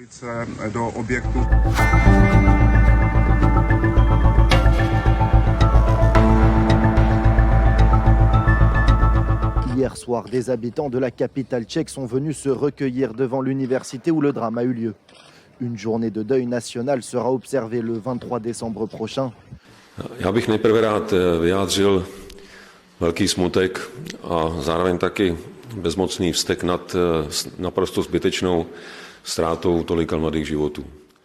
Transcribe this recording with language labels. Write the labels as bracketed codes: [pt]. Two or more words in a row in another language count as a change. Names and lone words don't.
[fr] Hier soir, des habitants de la capitale tchèque sont venus se recueillir devant l'université où le drame a eu lieu. Une journée de deuil national sera observée le 23 décembre prochain. [cs] Já bych nejprve rád vyjádřil velký smutek a zároveň taky bezmocný vztek nad naprosto zbytečnou ztrátou tolika mladých životů.